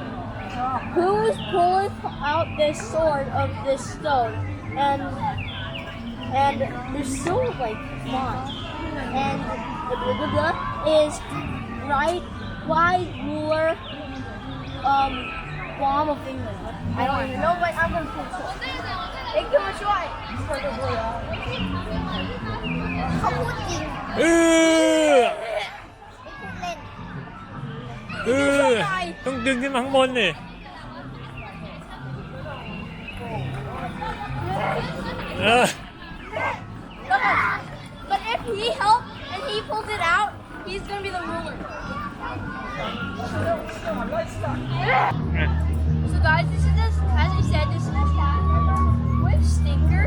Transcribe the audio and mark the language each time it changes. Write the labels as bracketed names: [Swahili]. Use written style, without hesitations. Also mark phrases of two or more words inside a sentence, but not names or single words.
[English] Who is pulling out this sword of this stone? And they're so like fun. And the blah blah blah is right wide ruler bomb of England. I don't even know, but I'm gonna pull it. [Chinese] 你跟我说， [Thai] เขาพูดจริง เออ ไม่พูดเล่น ต้องดึงขึ้นมาข้างบนเลย [English] But if he helps and he pulls it out, he's gonna be the ruler. So guys, this is this, as I said, this is a hat with stickers.